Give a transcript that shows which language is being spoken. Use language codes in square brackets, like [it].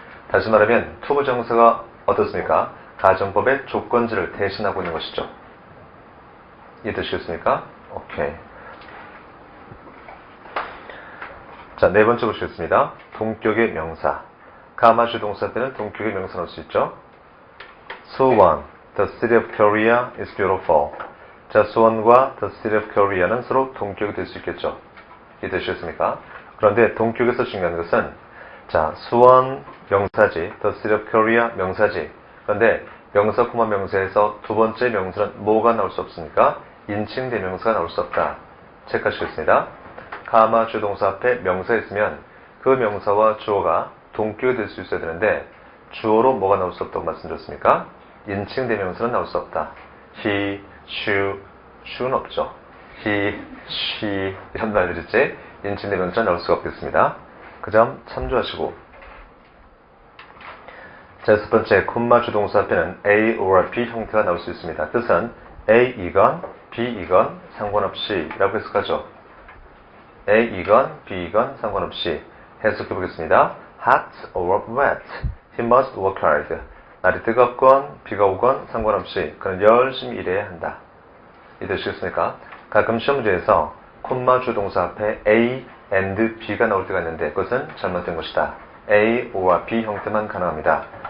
[ko] 다시 말하면 투부정사가 어떻습니까? 가정법의 조건지를 대신하고 있는 것이죠. 이해되시겠습니까? 오케이. 자, 네 번째 보시겠습니다. 동격의 명사. 가마 주동사 때는 동격의 명사 넣을 수 있죠. [en] 수원, the city of Korea is beautiful. [ko] 자, 수원과 the city of Korea는 서로 동격이 될 수 있겠죠. 이해되시겠습니까? 그런데 동격에서 중요한 것은, 자, 수원 명사지, the city of Korea 명사지. 그런데 명사, 코마 명사에서 두 번째 명사는 뭐가 나올 수 없습니까? 인칭 대명사가 나올 수 없다. 체크하시겠습니다. 가마 주동사 앞에 명사 있으면 그 명사와 주어가 동격이 될 수 있어야 되는데, 주어로 뭐가 나올 수 없다고 말씀드렸습니까? 인칭 대명사는 나올 수 없다. he, she, she는 없죠. he, she 이런 말들 있지? 인칭 대명사는 나올 수가 없겠습니다. 그 점 참조하시고. 자, 첫 번째 콤마 주동사 앞에는 A or B 형태가 나올 수 있습니다. 뜻은 A이건 B이건 상관없이 라고 해석하죠. A이건 B이건 상관없이 해석해 보겠습니다. [en] Hot or wet, he must work hard. [ko] 날이 뜨겁건 비가 오건 상관없이 그는 열심히 일해야 한다. 이해되시겠습니까? 가끔 시험 문제에서 콤마 주동사 앞에 A and B가 나올 때가 있는데 그것은 잘못된 것이다. A or B 형태만 가능합니다.